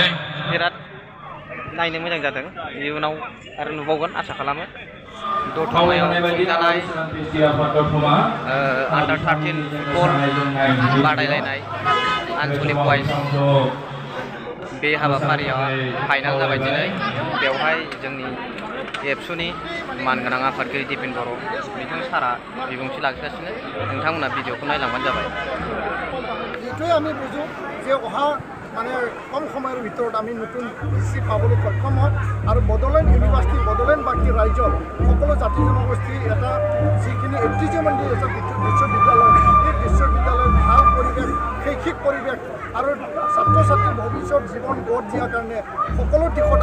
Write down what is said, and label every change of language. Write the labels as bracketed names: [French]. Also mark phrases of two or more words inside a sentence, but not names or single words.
[Bodo] बिराद नायनो मोजां जादों इयुनाव आरो नुबावगोन आसा खालामो दतमायाव खुंजानाय आन्डार 13 फुटबल बादायलायनाय आनसलिक वाइज बे हाबाफारियाव फाइनाल जाबाय दिनै बेवहाय जोंनि एबसुनि मानगोनां आफादगिरि दिपेन बर' बिथां सारा बिबुंथि लाखिगासिनो नोंथांमोना भिडिअखौ नायलांबानो जाबाय [Assamese] এইটোৱে আমি বুজোঁ যে অহা মানে কম সময়ৰ ভিতৰত আমি নতুন ভিচি পাবলৈ সক্ষম হওঁ আৰু বড়োলেণ্ড ইউনিভাৰ্চিটি বড়োলেণ্ড বাকী ৰাজ্যৰ সকলো জাতি জনগোষ্ঠীৰ এটা যিখিনি ঐতিহ্যমণ্ডিত এটা বিশ্ববিদ্যালয় এই বিশ্ববিদ্যালয়ৰ ভাল পৰিৱেশ শৈক্ষিক পৰিৱেশ আৰু ছাত্ৰ ছাত্ৰীৰ ভৱিষ্যত জীৱন গঢ় দিয়াৰ কাৰণে সকলো দিশত